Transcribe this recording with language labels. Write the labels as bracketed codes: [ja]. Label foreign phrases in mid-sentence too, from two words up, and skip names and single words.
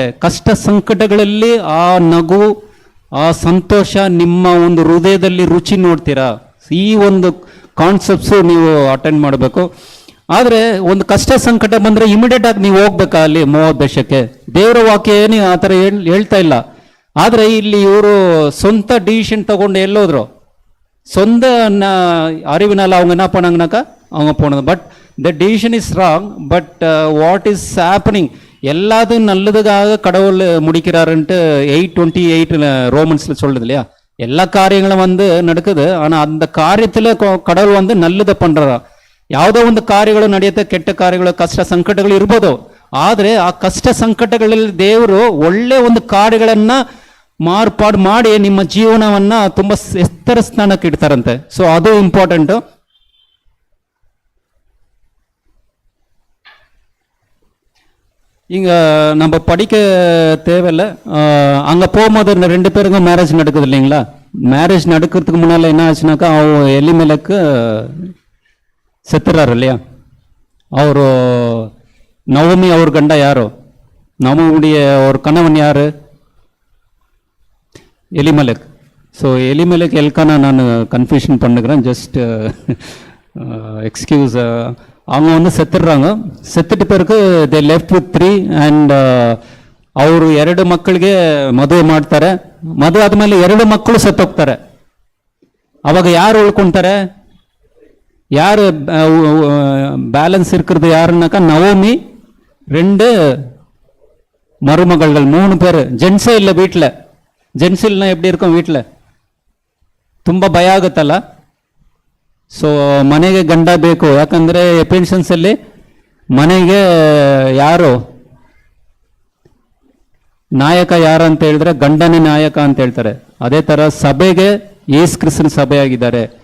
[kn] ಕಷ್ಟ ಸಂಕಟಗಳಲ್ಲಿ ಆ ನಗು, ಆ ಸಂತೋಷ ನಿಮ್ಮ ಒಂದು ಹೃದಯದಲ್ಲಿ ರುಚಿ ನೋಡ್ತೀರಾ. ಈ ಒಂದು ಕಾನ್ಸೆಪ್ಟ್ಸು ನೀವು ಅಟೆಂಡ್ ಮಾಡಬೇಕು. ಆದರೆ ಒಂದು ಕಷ್ಟ ಸಂಕಟ ಬಂದರೆ ಇಮಿಡಿಯೇಟ್ ಆಗಿ ನೀವು ಹೋಗ್ಬೇಕಾ ಅಲ್ಲಿ ಮೋವಾಬ್ ದೇಶಕ್ಕೆ? ದೇವರ ವಾಕ್ಯ ಏನು ಆ ಥರ ಹೇಳ್ತಾ ಇಲ್ಲ. ಆದರೆ ಇಲ್ಲಿ ಇವರು ಸ್ವಂತ ಡಿಸಿಷನ್ ತಗೊಂಡು ಎಲ್ಲೋದ್ರು, [ta] சொந்த அறிவினால் அவங்க என்ன பண்ணாங்கனாக்கா அவங்க போனது. [en] But the decision is wrong. But what is happening, [ta] எல்லாத்தையும் நல்லதுக்காக கடவுள் முடிக்கிறாருன்ட்டு 8:28 ரோமன்ஸில் சொல்லுது இல்லையா. எல்லா காரியங்களும் வந்து நடக்குது, ஆனால் அந்த காரியத்தில் கடவுள் வந்து நல்லதை பண்ணுறதா. [kn] ಯಾವುದೋ ಒಂದು ಕಾರ್ಯಗಳು ನಡೆಯುತ್ತೆ, ಕೆಟ್ಟ ಕಾರ್ಯಗಳು, ಕಷ್ಟ ಸಂಕಟಗಳು ಇರ್ಬೋದು. ಆದರೆ ಆ ಕಷ್ಟ ಸಂಕಟಗಳಲ್ಲಿ ದೇವರು ಒಳ್ಳೆ ಒಂದು ಕಾರ್ಯಗಳನ್ನ ಮಾರ್ಪಾಡು ಮಾಡಿ ನಿಮ್ಮ ಜೀವನವನ್ನ ತುಂಬ ಎತ್ತರ ಸ್ಥಾನಕ್ಕೆ ಇಡ್ತಾರಂತೆ. ಸೊ ಅದು ಇಂಪಾರ್ಟೆಂಟು. [ta] இங்கே நம்ம படிக்க தேவையில்லை. அங்கே போகும்போது 2 பேருக்கும் மேரேஜ் நடக்குது இல்லைங்களா. மேரேஜ் நடக்கிறதுக்கு முன்னால் என்ன ஆச்சுனாக்கா, அவன் எலிமெலக்கு செத்துறாரு இல்லையா. ಅವರು நவமி அவர் கண்ட யாரோ, நவமியுடைய ஒரு கணவன் யாரு, எலிமெலக். ஸோ எலிமெலக் எல்கானா நான் கன்ஃபியூஷன் பண்ணுகிறேன், [en] just excuse. [ta] அவங்க வந்து செத்துடுறாங்க. செத்துட்டு பிறகு [en] they left with 3 and [kn] ಅವರು 2 ಮಕ್ಕಳಿಗೆ ಮದುವೆ ಮಾಡ್ತಾರೆ. ಮದುವೆ ಆದಮೇಲೆ 2 ಮಕ್ಕಳು ಸತ್ತೋಗ್ತಾರೆ. ಅವಾಗ ಯಾರು ಉಳ್ಕೊಳ್ತಾರೆ, [ta] யார் பேலன்ஸ் இருக்கிறது யாருன்னாக்கா நவோமி, 2 மருமகள்கள், 3 பேர். [kn] ಜೆಂಟ್ಸೇ ಇಲ್ಲ [ta] வீட்டில். [kn] ಜೆಂಟ್ಸ್ ಇಲ್ಲ [ta] எப்படி இருக்கும் வீட்டில், [kn] ತುಂಬ ಭಯ ಆಗುತ್ತಲ್ಲ. ಸೊ ಮನೆಗೆ ಗಂಡ ಬೇಕು, ಯಾಕಂದರೆ ಎಪೆನ್ಷನ್ಸಲ್ಲಿ ಮನೆಗೆ ಯಾರು ನಾಯಕ ಯಾರು ಅಂತ ಹೇಳಿದ್ರೆ ಗಂಡನೇ ನಾಯಕ ಅಂತ ಹೇಳ್ತಾರೆ. ಅದೇ ಥರ ಸಭೆಗೆ ಯೇಸು ಕ್ರಿಸ್ತನ ಸಭೆಯಾಗಿದ್ದಾರೆ.